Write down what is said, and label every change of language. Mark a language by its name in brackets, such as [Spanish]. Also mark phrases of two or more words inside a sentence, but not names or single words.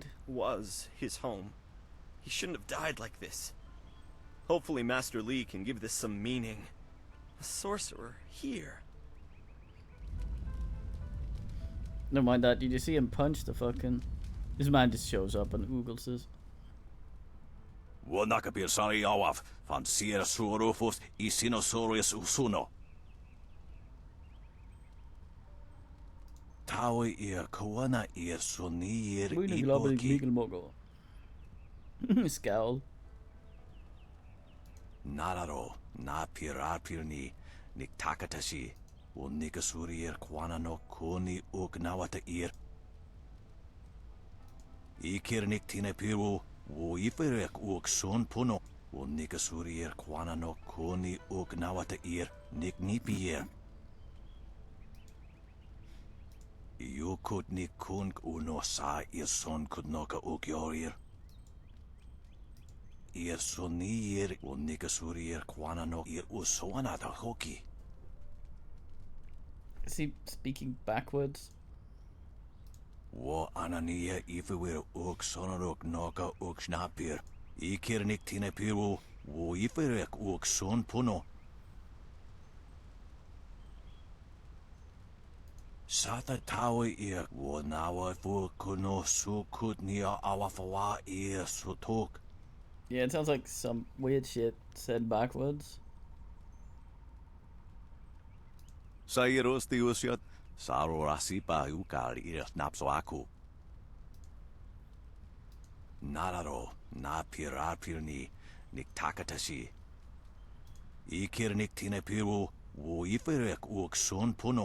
[English] was his home. He shouldn't have died like this. Hopefully Master Li can give this some meaning. A sorcerer here. Never mind that. Did you see him punch the fucking... This man just shows up and oogles us. Wanakapir sari awaf, van sier sorofos isinosaurus usuno. Taui ir koana ir sonir iboki. Scowl. Nararo, na pirapirni, niktakatashi, o nikasurir kwana no koni ugnawata ir. Ikir niktine piru, o iferek uk son puno, o nikasurir kwana no koni ugnawata ir, niknipier. Yukut nikunk uno sa ir son kudnoka ukyorir. Ir sonir o nikasurir kwana no ir usoanata hoki. Is he speaking backwards? Wo anania ifewir uk sonaruk noka uk snapir. Ikirnik tine piru, wo iferek uok son puno. Sata tawe ia, wo nawa fu kuno su kutnia awafawa ia sutok. Yeah, it sounds like some weird shit said backwards. Sairos tiusiat, saro rasipa ukari iras napsoaku. Nararo, na pirarpirni, niktakatashi. Ikirnik tine piru, wo iferek uok son puno.